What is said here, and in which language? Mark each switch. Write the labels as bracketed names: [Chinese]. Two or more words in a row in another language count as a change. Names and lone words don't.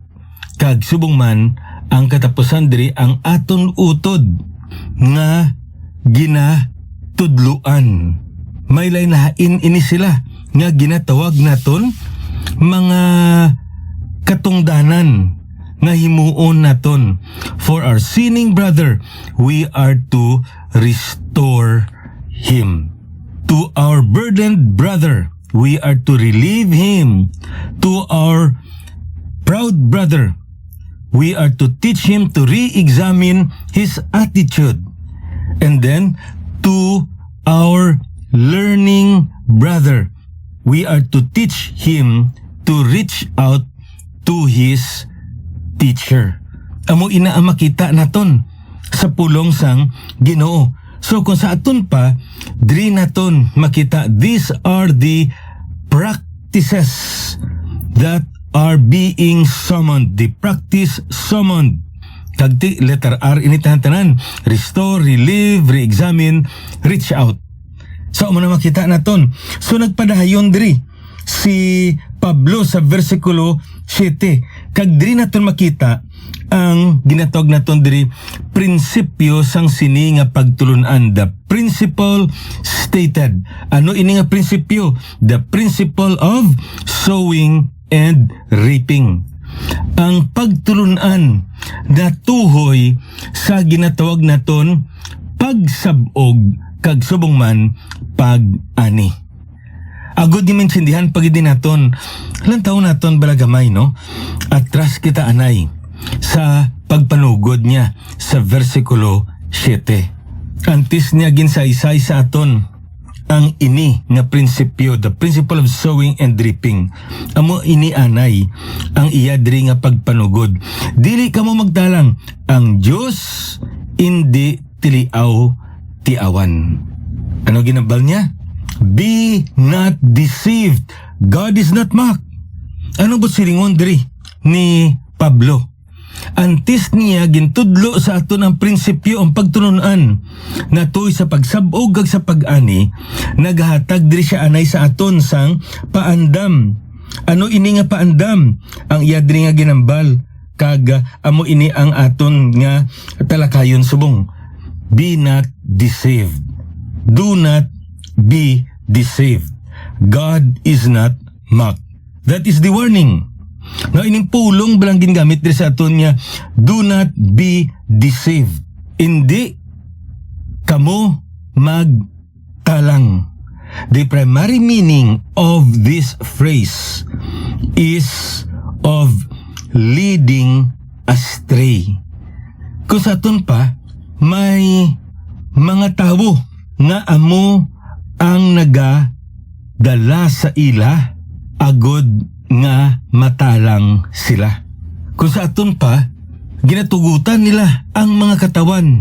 [Hiligaynon] Kag subong man ang katapusan diri ang aton utod nga ginatudluan. May lain-lain ini sila nga ginatawag naton mga katungdanan nga himuon naton. [English] For our sinning brother, we are to restore him. To our burdened brother, we are to relieve him. To our proud brother, we are to teach him to re-examine his attitude. And then, to our learning brother, we are to teach him to reach out to his teacher. [Hiligaynon] Amo ina ang makita naton sa pulong sang Ginoo. So kung sa aton pa, diri naton makita, [English] these are the practices that are being summoned. The practice summoned. [Hiligaynon] Kagti [English] letter R [Hiligaynon] ini tanan, [English] restore, relieve, re-examine, reach out. [Hiligaynon] So mo na makita naton. So nagpadahayon diri si Pablo sa versikulo 7. Kag diri naton makita ang ginatawag naton diri prinsipyo sang sini nga pagtulunan, [English] the principle stated. [Hiligaynon] Ano ini nga prinsipyo? [English] The principle of sowing and reaping. [Hiligaynon] Ang pagtulunan na tuhoy sa ginatawag naton pagsabog kag subong man pag-ani. Agod di maintindihan pag di naton lantaw naton balagamay, no? Atras kita anay sa pagpanugod niya sa versikulo 7. Antis niya ginsaysay sa aton ang ini nga prinsipyo, [English] the principle of sowing and reaping. [Hiligaynon] Amo ini anay ang iya diri nga pagpanugod. Dili kamo magtalang, ang Dios indi tiliaw tiawan. Ano ginabal niya? [English] Be not deceived. God is not mocked. [Hiligaynon] Ano ba silingon diri ni Pablo? Antes niya gintudlo sa aton ang prinsipyo ang pagtulunan natoy sa pagsabog kag sa pag-ani, naghatag diri siya anay sa aton sang paandam. Ano ini nga paandam? Ang iya diri nga ginambal kag amo ini ang aton nga talakayon subong. [English] Be not deceived. Do not be deceived. God is not mocked. That is the warning. Now, [Hiligaynon] ining pulong balang gingamit diri sa aton niya, [English] do not be deceived. [Hiligaynon] Hindi kamo magtalang. [English] The primary meaning of this phrase is of leading astray. [Hiligaynon] Kung sa aton pa, may mga tao nga amo ang nagadala sa ila agod nga matalang sila. Kung sa aton pa, ginatugutan nila ang mga katawan.